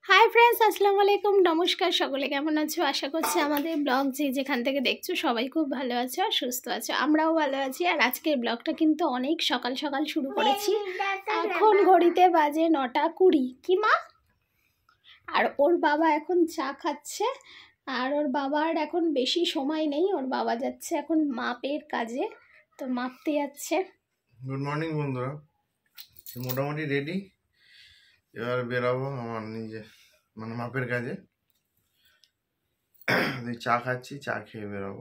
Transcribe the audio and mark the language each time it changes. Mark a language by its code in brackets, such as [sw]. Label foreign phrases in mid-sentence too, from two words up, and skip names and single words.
[en] Hi friends [ar] السلام عليكم [bn] নমস্কার সকলে কেমন আছো আশা করছি আমাদের ব্লগ যে যেখান থেকে দেখছো সবাই খুব ভালো আছো আর সুস্থ আছো আমরাও ভালো আছি। আর আজকের ব্লগটা কিন্তু অনেক সকাল সকাল শুরু করেছি। এখন ঘড়িতে বাজে 9টা 20 কি মা আর ওর বাবা এখন চা খাচ্ছে আর ওর বাবার এখন বেশি সময় নেই ওর বাবা যাচ্ছে এখন মাপের কাজে তো মাপতে যাচ্ছে। [en] Good morning [bn] বন্ধুরা মোটামুটি রেডি এবার বেরাবো আমার নিজে মানে মাপের কাজে চা খাচ্ছি চা খেয়ে বেরাবো।